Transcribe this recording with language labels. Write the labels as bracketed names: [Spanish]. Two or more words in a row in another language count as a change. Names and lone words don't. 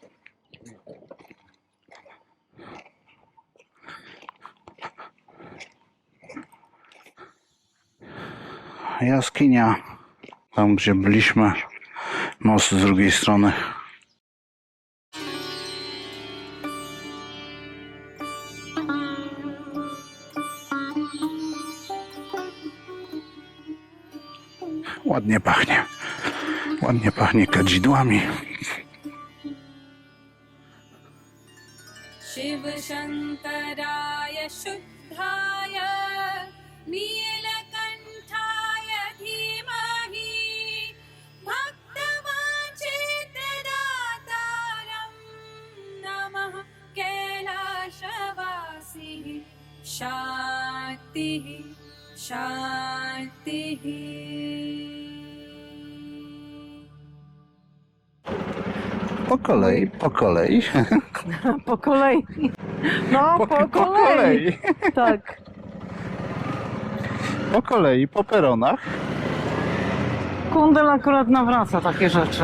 [Polish] Jaskinia, tam gdzie byliśmy, most z drugiej strony. Ładnie pachnie kadzidłami. [Sanskrit] शिव शङ्कराय शुद्धाय नीलकण्ठाय धीमहि भक्तवाञ्छितदातारं नमः कैलासवासिः शान्तिः शान्तिः [Polish] Po kolei. Po kolei. No, po kolei. Tak. Po kolei, po peronach. Kundel akurat nawraca takie rzeczy.